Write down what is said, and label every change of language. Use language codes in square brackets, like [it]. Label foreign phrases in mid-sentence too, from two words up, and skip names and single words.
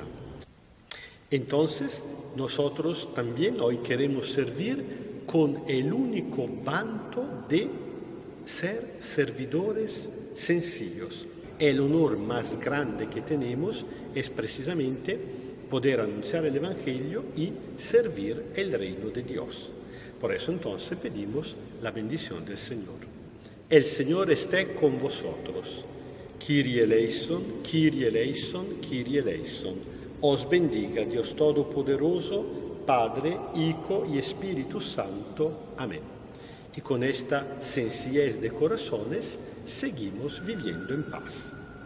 [es] Entonces, nosotros también hoy queremos servir con el único vanto de ser servidores sencillos. El honor más grande que tenemos es precisamente poder anunciar el Evangelio y servir el reino de Dios. Por eso entonces pedimos la bendición del Señor. El Señor esté con vosotros. [el] Κύριε ἐλέησον, Κύριε ἐλέησον, Κύριε ἐλέησον. [es] Os bendiga Dios Todopoderoso, Padre, Hijo y Espíritu Santo. Amén. Y con esta sencillez de corazones seguimos viviendo en paz.